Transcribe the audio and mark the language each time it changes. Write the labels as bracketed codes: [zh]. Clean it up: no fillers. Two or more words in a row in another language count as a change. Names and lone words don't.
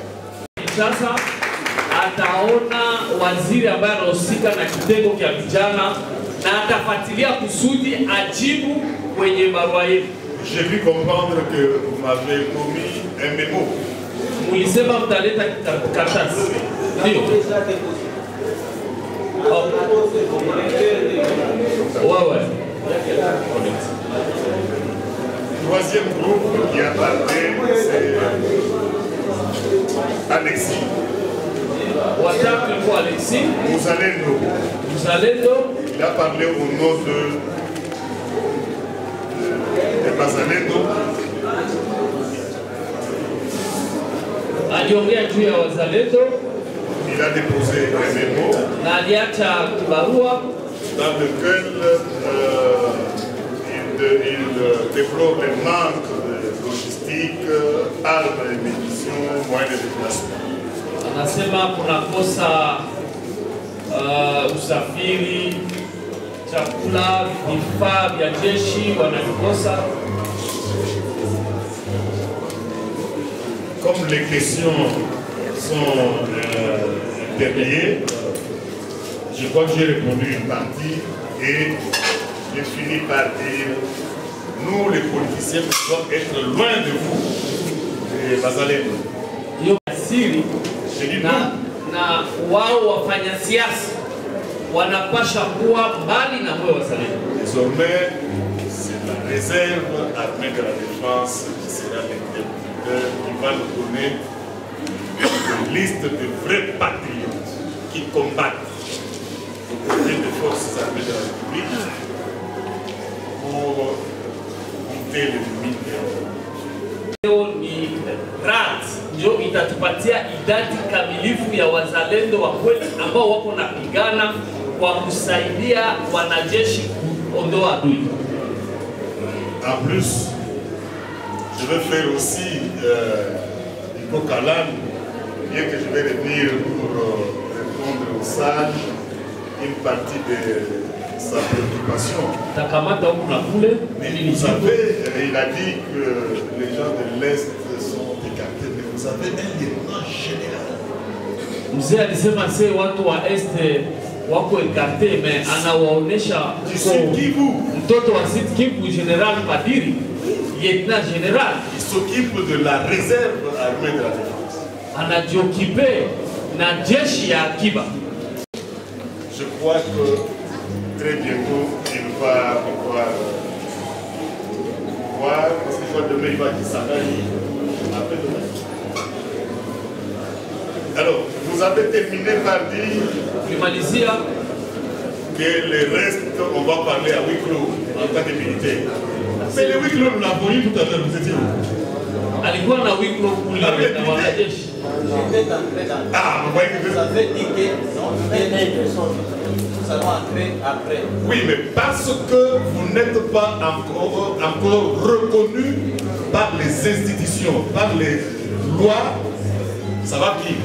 [sw] Sasa ataona waziri ambaye anahusika na kitengo cha vijana na atafuatilia kusudi ajibu kwenye barua yetu. [fr] J'ai pu comprendre que vous m'avez commis un mémo. [sw] Mulisema mtaleta karatasi. Ndio. [fr] Ouais. Troisième groupe qui a parlé, c'est Alexis. [sw] Watatu ilikuwa Alexis. Muzalendo. [fr] Il a parlé au nom de Bazalendo. [sw] Aliongea juu ya wazalendo. [fr] Il a déposé un mémo [sw] na aliacha kibarua [fr] dans lequel il déplore les manques de logistique, armes et munitions, moyens de déplacement. [sw] Anasema kuna kosa usafiri, chakula, vifaa vya jeshi wanavikosa. [fr] Comme les questions sont interliées, je crois que j'ai répondu une partie et j'ai fini par dire nous les politiciens nous devons être loin de vous. Et Bazalendo. [sw] Na wao wafanya siasa wanapasha kuwa mbali na moyo wa wazalendo. [fr] Désormais, c'est la réserve armée de la défense qui sera l'interlocuteur qui va nous donner une liste de vrais patriotes qui combattent aux côtés des forces armées de la République pour lutter l'ennemi terroriste. [sw] Ni RAT ndio itatupatia idadi kamilifu ya wazalendo wa kweli ambao wako napigana kwa kusaidia wanajeshi kuondoa adui. [fr] En plus, je vais faire aussi Nico Kalan, bien que je vais revenir pour répondre aux sages, une partie de sa préoccupation. Mais vous savez, il a dit que les gens de l'Est sont écartés, mais vous avez un lieutenant général. [sw] Mzee alisema se watu wa Este wako ekarte, me anawaonesha mtoto wa Sud Kivu General Padiri, [fr] lieutenant général. Il s'occupe de la réserve armée de la défense. [sw] Anajiokipe na jeshi ya akiba. [fr] Je crois que très bientôt, il va pouvoir voir, parce que je demain, il va qu'il s'arrête après demain. Alors, vous avez terminé par dire que le reste, on va parler à huis clos en tant que militaire. Mais le huis clos, nous l'avons eu tout à l'heure, vous étiez où? [sw] Alikuwa na [fr] huis clos [sw] kule na wanajeshi. [fr] Ah, vous voyez que vous avez dit que non, nous allons entrer après. Oui, mais parce que vous n'êtes pas encore reconnu par les institutions, par les lois, ça va venir.